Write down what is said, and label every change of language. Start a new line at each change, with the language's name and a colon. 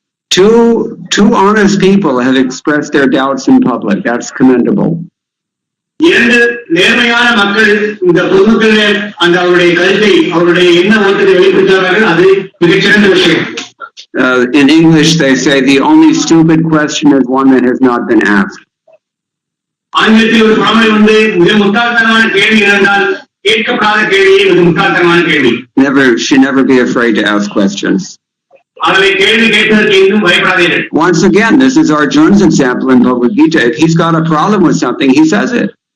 English: Two honest people have expressed their doubts in public. That's commendable.
Tamil: இரண்டு நேர்மையான மக்கள் இந்த பொதுமக்கள் அந்த அவருடைய கருத்தை அவருடைய என்ன ஓட்டத்தை வெளிப்படுத்துகிறார்கள், அது மிகச்சிறந்த விஷயம்.
English: In English they say the only stupid question is one that has not been asked.
Tamil: ஆங்கிலத்தில் ஒரு பழமொழி உண்டு, மிக முட்டாள்தனமான கேள்வி என்றால் கேட்கப்படாத கேள்வியே மிக முட்டாள்தனமான கேள்வி.
English: Should never be afraid to ask questions.
Tamil: ஆகவே கேள்வி கேட்பதற்கு எங்கும் பயப்படாதீர்கள்.
English: Once again, this is Arjuna's example in Bhagavad Gita. If he's got a problem with something, he says it.